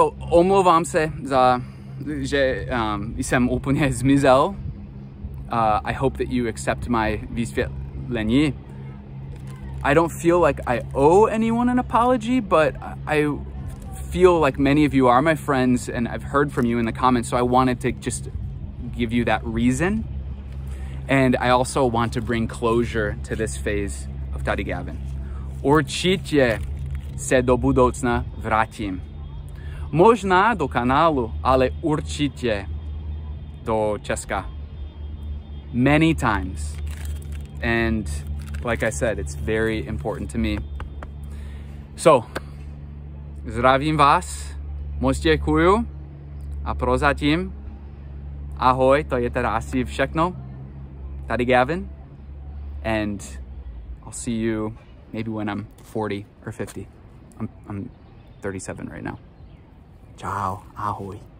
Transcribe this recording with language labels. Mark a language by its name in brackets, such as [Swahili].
[Czech] Omlouvám se za, že jsem úplně zmizel. [English] I hope that you accept my [Czech] vysvětlení. [English] I don't feel like I owe anyone an apology, but I feel like many of you are my friends and I've heard from you in the comments, so I wanted to just give you that reason. And I also want to bring closure to this phase of Tady Gavin. [Czech] Určitě se do budoucna vrátím. Možná do kanálu, ale určitě do Česka. [English] Many times. And like I said, it's very important to me. [Czech] So, zdravím vás, moc děkuju a prozatím ahoj, to je teda asi všechno. [English] Tady Gavin, and I'll see you maybe when I'm 40 or 50. I'm 37 right now. Ciao, ahoj.